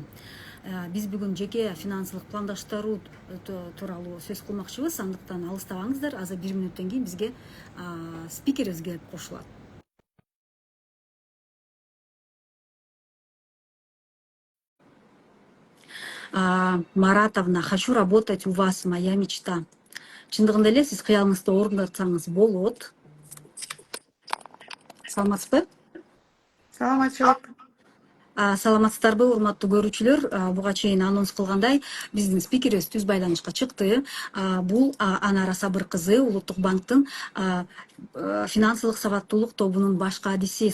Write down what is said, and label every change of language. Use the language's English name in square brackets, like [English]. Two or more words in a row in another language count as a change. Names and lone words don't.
[Kyrgyz] Биз бүгүн жеке финансылык пландаштыруу тууралуу сөз кылмакчыбыз. Андыктан алыстабаңыздар. Азыр 1 мүнөттөн кийин бизге спикерибиз келип кошулат. [Russian] Маратовна, хочу работать у вас, моя мечта. [Kyrgyz] Чындыгында эле сиз кыялыңызды орундатсаңыз болот. Саламатсызбы? Саламатчылык. Саламатсыздарбы, урматтуу көрүүчүлөр? Буга чейин анонс кылгандай, биздин спикерибиз түз байланышка чыкты. Бул Анара Сабыр кызы, Улуттук банктын финансылык сабаттуулук тобунун баш кадиси.